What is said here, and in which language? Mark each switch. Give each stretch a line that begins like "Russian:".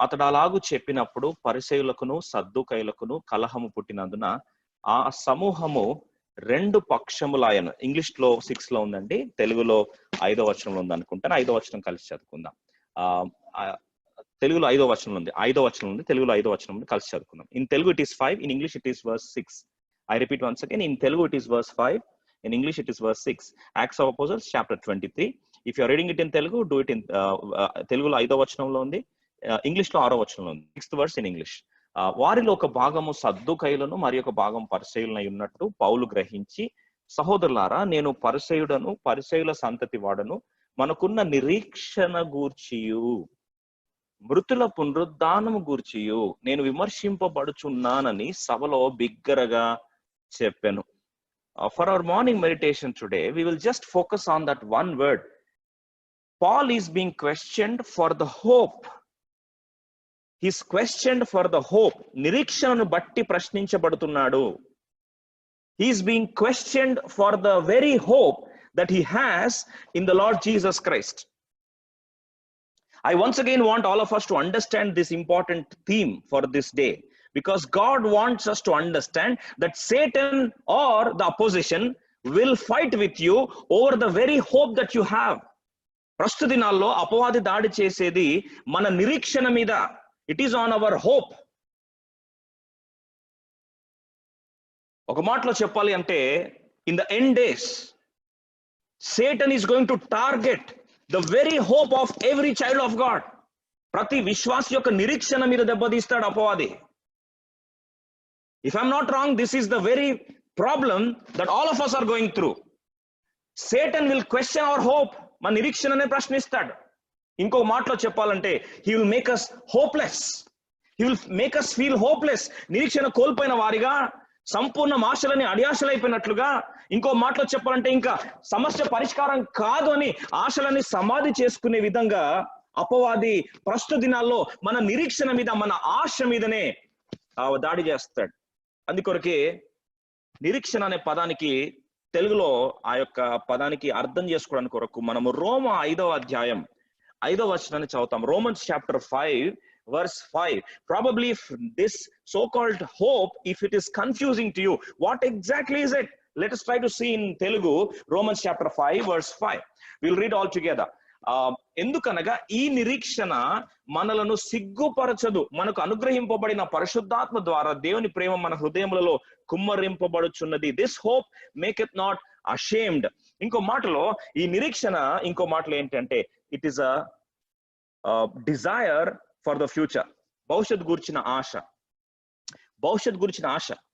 Telugu: అతడు అలాగూ చెప్పినప్పుడు పరిసయ్యులకును సద్దూకయ్యులకును కలహము పుట్టినందున ఆ సమూహము 2 పక్షములాయను. ఇంగ్లీష్ లో 6 లో ఉందండి, తెలుగులో 5వ వచనంలో ఉంది అనుకుంటాను. 5వ వచనం కలిసి చదువుకుందాం. తెలుగులో 5వ వచనం ఉంది, 5వ వచనం ఉంది, తెలుగులో 5వ వచనం ఉంది, కలిసి చదువుకుందాం.
English: In Telugu it is 5, in English it is verse 6. I repeat once again, in Telugu it is verse 5, in English it is verse 6. Acts of Apostles chapter 23. If you are reading it in Telugu, do it in
Telugu: తెలుగులో 5వ వచనంలో ఉంది,
English: English లో 6వ వచనంలో ఉంది, 6th verse in English.
Telugu: వారిలో ఒక భాగము సద్దూకయ్యులను మరి ఒక భాగం పరిసయ్యులనై ఉన్నట్టు పౌలు గ్రహించి, సహోదరులారా, నేను పరిసయ్యుడను, పరిసయ్యుల సంతతి వాడను, మనకున్న నిరీక్షణ గూర్చియు మృతుల పునరుద్ధానము గూర్చియు నేను విమర్శింపబడుచున్నానని సభలో బిగ్గరగా చెప్పాను.
English: For our morning meditation today, we will just focus on that one word. Paul is being questioned for the hope. He is questioned for the hope.
Telugu: నిరీక్షణను బట్టి ప్రశ్నించబడుతున్నాడు.
English: He is being questioned for the very hope that he has in the Lord Jesus Christ. I once again want all of us to understand this important theme for this day, because God wants us to understand that Satan or the opposition will fight with you over the very hope that you have.
Telugu: ప్రస్తుత దినాల్లో అపవాది దాడి చేసేది మన నిరీక్షణ మీద.
English: It is on our hope.
Telugu: ఒక మాటలో చెప్పాలి అంటే,
English: In the end days Satan is going to target the very hope of every child of God.
Telugu: ప్రతి విశ్వాసి యొక్క నిరీక్షణ మీద దెబ్బతీస్తాడు అపవాది.
English: If I'm not wrong, this is the very problem that all of us are going through. Satan will question our hope.
Telugu: మన నిరీక్షణనే ప్రశ్నిస్తాడు. ఇంకొక మాటలో చెప్పాలంటే,
English: he will make us hopeless. He will make us feel hopeless.
Telugu: నిరీక్షణ కోల్పోయిన వారిగా, సంపూర్ణ ఆశలని అడియాశలైపోయినట్లుగా, ఇంకో మాటలో చెప్పాలంటే ఇంకా సమస్య పరిష్కారం కాదు అని ఆశలని సమాధి చేసుకునే విధంగా అపవాది ప్రస్తుత దినాల్లో మన నిరీక్షణ మీద, మన ఆశ మీదనే దాడి చేస్తాడు. అందుకొరకే నిరీక్షణ అనే పదానికి తెలుగులో ఆ యొక్క పదానికి అర్థం చేసుకోవడానికి కొరకు మనము రోమ 5వ అధ్యాయం 5వ వచనాన్ని చదువుతాం.
English: Romans chapter 5 verse 5. Probably if this so-called hope, if it is confusing to you, what exactly is it? Let us try to see in Telugu, Romans chapter 5 verse 5. We'll read all together.
Telugu: ఎందుకనగా ఈ నిరీక్షణ మనలను సిగ్గుపరచదు, మనకు అనుగ్రహింపబడిన పరిశుద్ధాత్మ ద్వారా దేవుని ప్రేమ మన హృదయములలో కుమ్మరింపబడుచున్నది.
English: This hope maketh not ashamed.
Telugu: ఇంకో మాటలో ఈ నిరీక్షణ, ఇంకో మాటలో ఏంటంటే,
English: It is a desire for the future.
Telugu: భవిష్యత్ గురించిన ఆశ. భవిష్యత్ గురించిన ఆశ.